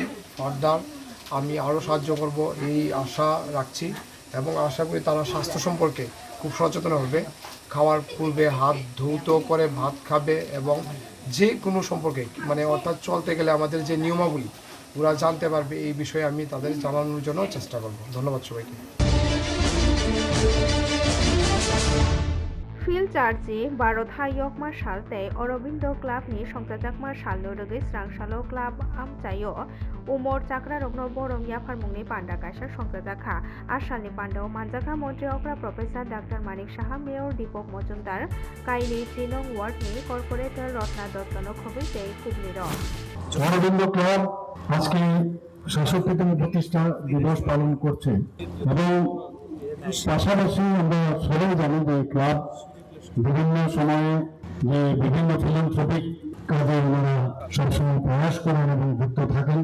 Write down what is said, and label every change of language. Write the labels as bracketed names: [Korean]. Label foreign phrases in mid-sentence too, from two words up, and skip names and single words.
[Bangla] ফার্দার আমি আরও সাহায্য করব এই আশা রাখছি এবং আশা করি তারা স্বাস্থ্য সম্পর্কে খুব সচেতন হবে, খাওয়ার পূর্বে হাত ধৌত করে ভাত খাবে এবং যে কোনো সম্পর্কে মানে অর্থাৎ চলতে গেলে আমাদের যে নিয়মাবলী ওরা জানতে পারবে, এই বিষয়ে আমি তাদের জানানোর জন্য চেষ্টা করব। ধন্যবাদ সবাইকে। [Kok Borok] फिल चार्जी 12 यकमा सालते अरबिंद क्लाबनि संजाजाकमा सालनो रगै स्रांसालो क्लाब आमचायो उमर चाक्रा रगनो बरम याफारमुंनि पांडा गायसा संजाजाखा आसालनि पांडाव मानजाखा मन्त्रि अग्रा प्रोफेसर डॉक्टर मानिक साहा मेयर दीपक मजुमदार काइनि 3 नং वार्डनि कॉर्पोरेटर रत्ना दत्तनो खबै तै कुबनिर [Bangla] অরবিন্দ ক্লাব আজকে ৬৭তম প্রতিষ্ঠা দিবস পালন করছে এবং পাশাপাশি আমরা সবাই জানি যে ক্লাব বিভিন্ন সময়ে যে বিভিন্ন ফিলান্থ্রপিক কাজে ওনারা সবসময় প্রয়াস করেন এবং যুক্ত থাকেন।